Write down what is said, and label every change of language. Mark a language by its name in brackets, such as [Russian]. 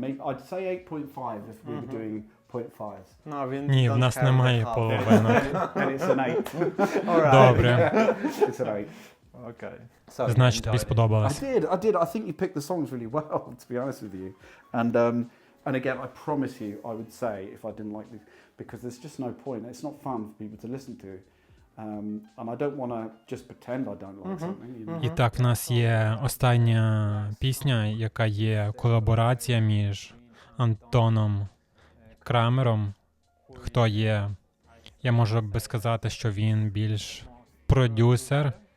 [English] Maybe I'd say 8.5 if we were doing 0.5s. [Ukrainian] Ні, в нас немає половинок. [English] And it's an 8. [Ukrainian] Добре. [English] It's an 8. Okay. [Ukrainian] Значить, тобі сподобалось. [English] I did. I think you picked the songs really well, to be honest with you. And again, I promise you, I would say if I didn't like these, because there's just no point. It's not fun for people to listen to. And I don't want to just pretend I don't like something. You know? [Ukrainian] І так, в нас є остання пісня, яка є колаборація між Антоном Крамером. Хто є? Я можу би сказати, що він більш продюсер.